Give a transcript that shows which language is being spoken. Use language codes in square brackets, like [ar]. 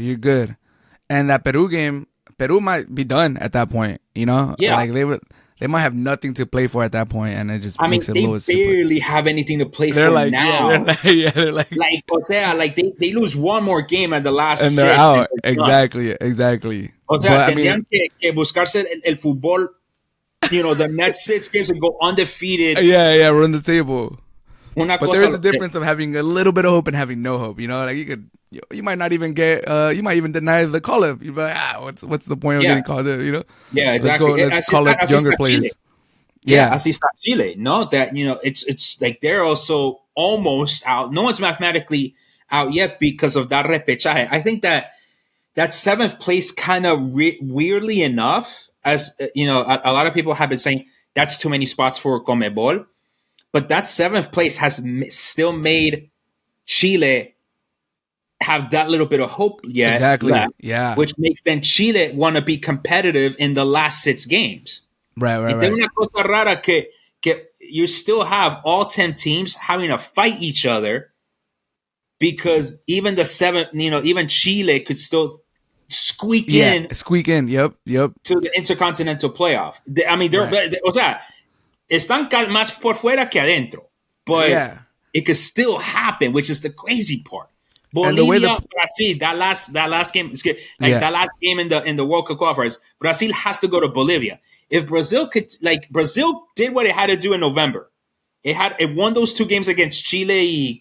[en] You're good. And that Peru game, Peru might be done at that point. Yeah. Like they might have nothing to play for at that point, and it just makes it lose. They barely have anything to play for like, now. They're like o sea, like they lose one more game at the last and they're out. Exactly. [es] O sea, tendrían que buscarse el fútbol. [en] The next 6 games and go undefeated. Yeah, run the table. But there is a difference of having a little bit of hope and having no hope. Like you might not even get. You might even deny the call up. You're like, what's the point of getting called up? Yeah, exactly. Let's call up younger players. [es] Chile. [en] Yeah, [es] así está Chile. [en] No, that it's like they're also almost out. No one's mathematically out yet because of that repechaje. I think that 7th place kind of weirdly enough, as a lot of people have been saying that's too many spots for Conmebol, but that 7th place has still made Chile have that little bit of hope yet. Exactly. Left, yeah. Which makes then Chile want to be competitive in the last 6 games. Right. [es] Una cosa rara que [en] you still have all 10 teams having to fight each other because even the 7th, even Chile could still squeak in. Yep. To the Intercontinental Playoff. [es] O sea, están más por fuera que adentro. [en] But it could still happen, which is the crazy part. Bolivia, Brazil, that last game, that last game in the World Cup qualifiers, Brazil has to go to Bolivia. If Brazil Brazil did what it had to do in November. It won those 2 games against Chile.